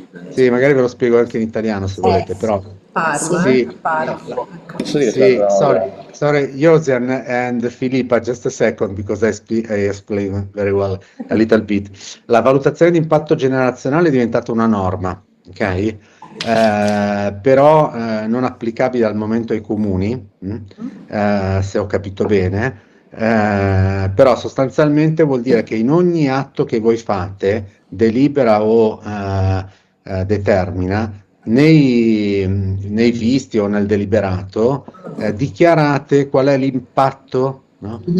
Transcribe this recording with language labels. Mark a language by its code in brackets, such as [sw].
[it] Sì, magari ve lo spiego anche in italiano se volete, però Parla, sì, parla. [en] sì, sorry, Josian and Filippa, just a second, because I explain very well a little bit. [it] La valutazione di impatto generazionale è diventata una norma, ok? Però non applicabile al momento ai comuni, se ho capito bene. Però sostanzialmente vuol dire che in ogni atto che voi fate, delibera o determina, nei visti o nel deliberato, dichiarate qual è l'impatto, no?